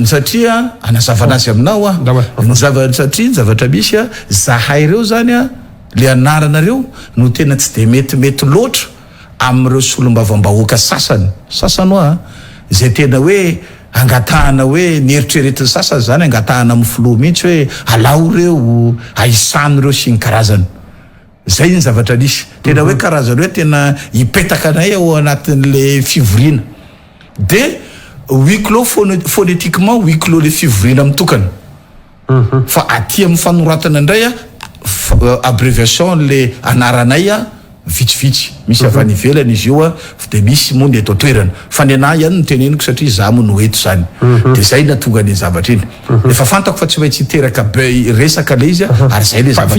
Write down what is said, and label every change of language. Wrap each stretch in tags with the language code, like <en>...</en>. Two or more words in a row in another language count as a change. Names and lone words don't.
<mg>satria anazavana azy aminao ny satria ny zavatra misy zahay reo zany le anaranareo no tena tsy de mety loatra amin'ireo solombavambahoaka sasany zay tena hoe angatahana hoe nieritreretin'ny sasany zany angatahana amin'ny filoha mihitsy hoe alao reo aisany reo sy ny karazany zay ny zavatra nisy tena hoe karazany hoe tena ipetaka anay ao anatin'le fivoriana de</mg> <fr>huis clos phonétiquement huis clos</fr> <mg>le fivoriana mitokana fa aty amin'ny fanoratana indray abréviation le anaranay vitsivitsy misy avy any ivelany izy io de misy moa ny eto toerana fa ny anahy ihany noteneniko satria za mo no eto zany de zay natonga ny zavatra iny efa fantako fa tsy maintsy hiteraka resaka le izy ary zay le zavatra</mg>